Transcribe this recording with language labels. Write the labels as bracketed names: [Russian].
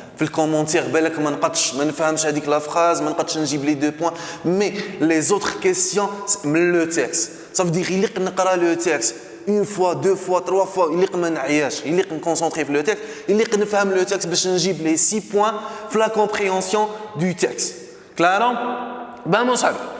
[Arabic] في الكومنتير بالك ما نفهمش هذيك لا فراز، ما نقدش نجيب [French] لي 2 points. Mais les autres questions من le texte. Ça veut dire [Arabic] يليق نقرا [French] le texte une fois, 2 fois, 3 fois, [Arabic] يليق ما نعياش، يليق نكونسونطري في le texte، يليق نفهم le texte باش نجيب لي 6 points في [French] la compréhension du texte. [Spanish] Claro? Vamos a ver.